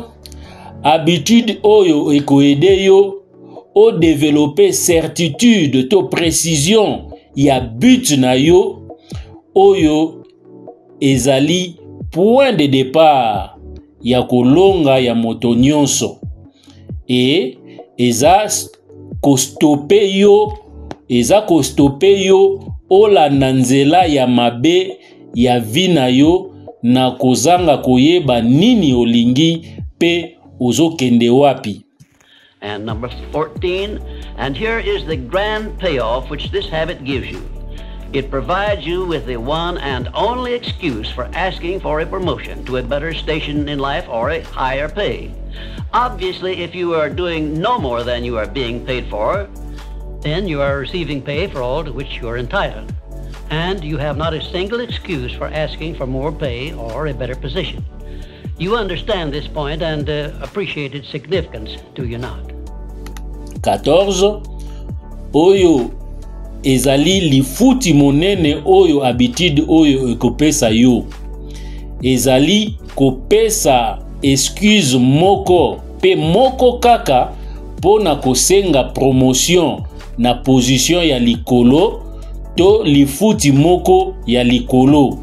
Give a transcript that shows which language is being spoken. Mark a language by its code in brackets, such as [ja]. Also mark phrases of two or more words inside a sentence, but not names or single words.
[ln] Habitude oyo ekoede yo o développer certitude to précision ya but na yo oyo ezali [fr] point de départ [ln] ya kolonga ya moto nyonso et eza kostope yo olanda nzela ya mabe ya vi na yo na kozanga koyeba nini olingi pe ozokende wapi. [en] And number 14, and here is the grand payoff which this habit gives you. It provides you with the one and only excuse for asking for a promotion to a better station in life or a higher pay. Obviously, if you are doing no more than you are being paid for, then you are receiving pay for all to which you are entitled. And you have not a single excuse for asking for more pay or a better position. You understand this point and appreciate its significance, do you not? [ln] 14. Oyo ezali lifuti monene oyo habitude oyo ekopesa yo. Ezali kopesa excuse moko pe moko kaka pona kosenga promotion na position ya likolo to lifuti moko ya likolo.